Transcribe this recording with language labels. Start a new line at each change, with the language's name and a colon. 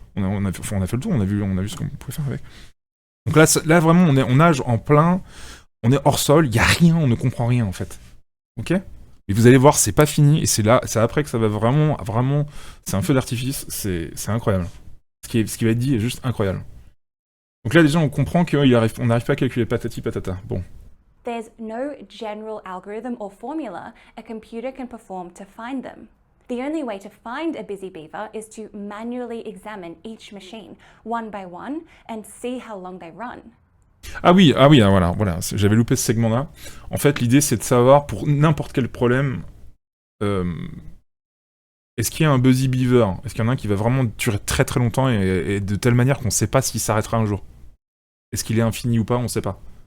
French: On a fait le tour, on a vu ce qu'on pouvait faire avec. Donc là vraiment, on nage en plein, on est hors sol, il n'y a rien, on ne comprend rien, en fait. Ok? Et vous allez voir, c'est pas fini, et c'est après que ça va vraiment, c'est un feu d'artifice, c'est incroyable. Ce qui va être dit est juste incroyable. Donc là, déjà, on comprend qu'on n'arrive pas à calculer patati patata. Bon.
English: There's no general algorithm or formula a computer can perform to find them. The only way to find a Busy Beaver is to manually examine each machine, one by one, and see how long they run.
French: Ah oui, voilà, j'avais loupé ce segment-là. En fait, l'idée, c'est de savoir, pour n'importe quel problème, est-ce qu'il y a un Busy Beaver? Est-ce qu'il y en a un qui va vraiment durer très très longtemps, et de telle manière qu'on ne sait pas s'il s'arrêtera un jour? Est-ce qu'il est infini ou pas? On ne sait pas.